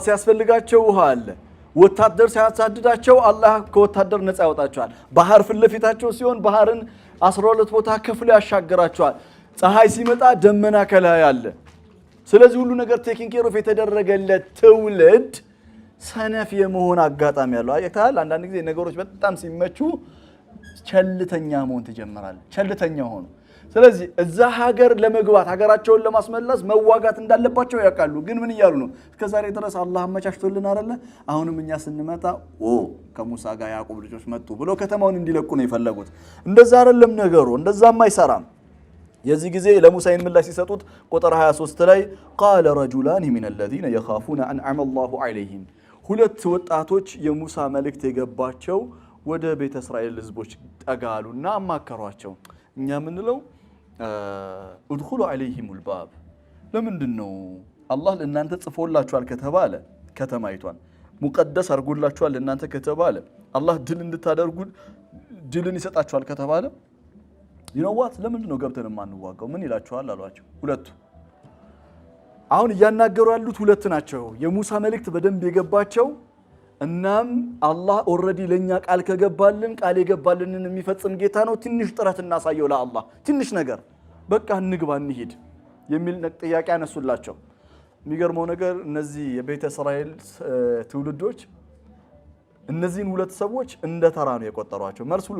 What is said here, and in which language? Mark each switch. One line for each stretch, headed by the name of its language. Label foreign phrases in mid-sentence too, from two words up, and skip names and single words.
Amharic: ሲያስፈልጋቸው ውሃ አለ። ወታደር ሲያሳድዳቸው አላህ ከወታደር ነፃ ያወጣቸዋል። ባህር ፊት ለፊታቸው ሲሆን ባህርን 12 ቦታ ከፍሎ ያሻግራቸዋል። ፀሐይ ሲመጣ ደመና ከላይ አለ። ስለዚህ ሁሉ ነገር
English: taking care of
Amharic: የተደረገለት ትውልድ ሰነፍ የመሆን አጋጣሚ ያለው አይታል። አንዳንድ ጊዜ ነገሮች በጣም ሲመቹ ቸልተኛ መሆን ትጀምራለህ። ቸልተኛ ሆኑ። ስለዚህ እዛ ሀገር ለመግባት ሀገራቸውን ለማስመለስ መዋጋት እንዳለባቸው ያውቃሉ። ግን ምን እያሉ ነው? እስከዛሬ ድረስ አላህ አመቻችቶልን አይደለ? አሁንም እኛ ስንመጣ ከሙሳ ጋር ያዕቆብ ልጆች መጡ ብለው ከተማውን እንዲለቁ ነው የፈለጉት። እንደዛ አይደለም ነገሩ፣ እንደዛም አይሰራም። የዚህ ጊዜ ለሙሳ ምላሽ ሲሰጡት ቁጥር 23 ላይ
Arabic: قال رجلان من الذين يخافون انعم الله عليهم
Amharic: ሁለት ወጣቶች የሙሳ መልእክት የገባቸው ወደ ቤተ እስራኤል ህዝቦች ጠጋሉና አማከሯቸው። እኛ ምንለው
Arabic: ادخلوا عليهم الباب
Amharic: ለምንድነው አላህ ለእናንተ ጽፎላችኋል ከተባለ ከተማይቷን ሙቀደስ አርጎላችኋል ለእናንተ ከተባለ አላህ ድል እንድታደርጉ ድልን ይሰጣችኋል ከተባለ
English: you know what
Amharic: ለምንድነው ገብተን ማንዋጋው? ምን ይላችኋል አሏቸው። ሁለቱ አሁን እያናገሩ ያሉት ሁለት ናቸው የሙሳ መልእክት በደንብ የገባቸው እናም አላህ ኦሬዲ ለኛ ቃል ከገባልን ቃል የገባልንን የሚፈጽም ጌታ ነው ትንሽ ጥረት እናሳየው ለአላህ ትንሽ ነገር በቃ እንግባ እንሂድ የሚል ጥያቄ አነሱላቸው የሚገርመው ነገር እነዚህ የቤተ እስራኤል ትውልዶች እነዚህን ሁለት ሰዎች እንደ ተራ ነው የቆጠሯቸው መልስ ሁሉ